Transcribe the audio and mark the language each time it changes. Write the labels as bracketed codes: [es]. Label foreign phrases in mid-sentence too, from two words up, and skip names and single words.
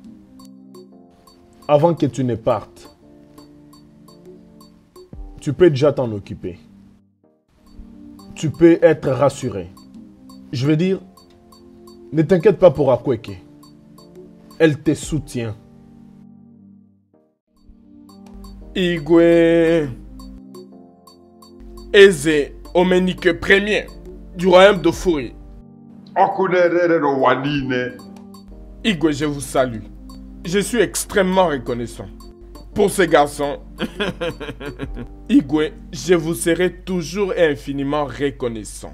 [fr] Avant que tu ne partes, tu peux déjà t'en occuper. Tu peux être rassuré. Je veux dire, ne t'inquiète pas pour Akweke. Elle te soutient. Igwe. Eze Omenike Ier du royaume d'Ofuri. Igwe, je vous salue. Je suis extrêmement reconnaissant. Pour ce garçon, Igwe, je vous serai toujours et infiniment reconnaissant.